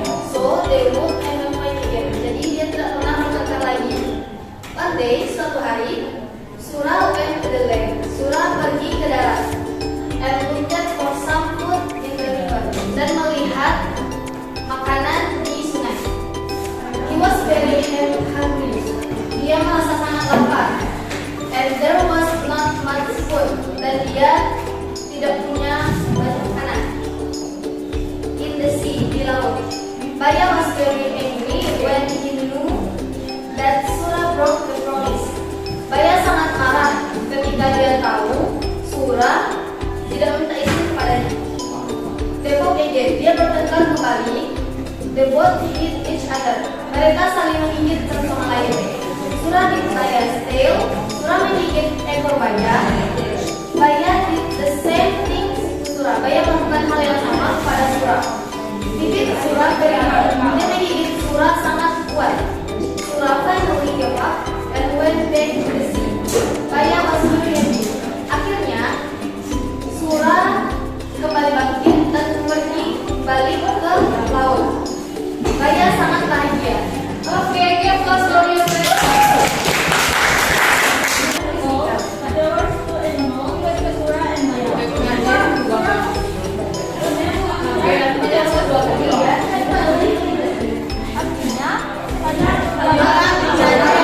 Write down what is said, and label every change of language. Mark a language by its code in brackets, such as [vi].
[en] So they would never fight again. [id] Jadi dia tidak pernah bertengkar lagi. [en] One day, [id] suatu hari, [en] Surah went to the land. [id] Surah pergi ke darat. [en] And looked for some food in the river. [id] Dan melihat makanan di sungai. [en] He was very hungry. [id] Dia merasa sangat lapar. [en] And there was not much food. [id] Dan dia tidak punya banyak makanan. [en] In the sea, [id] di laut. [en] Baya was very angry when he knew that Surah broke the promise. [id] Baya sangat marah ketika dia tahu Surah tidak minta izin kepadanya. [en] They fought again. [id] Dia bertengkar kembali. [en] They both hit each other. [id] Mereka saling menggigit satu sama lain. [en] Surah bit Baya's tail. [id] Surah menggigit ekor Baya. [en] Baya did the same thing to Surah. [id] Baya melakukan hal yang sama kepada Surah. Bibit Surah beriman. Dia menggigit Surah sangat kuat. [en] Surah finally gave up and went back to the sea. Baya was very happy. [id] Akhirnya Surah kembali bangkit dan pergi balik ke laut. Baya sangat bahagia. [en] Oke, give us story of the Jadi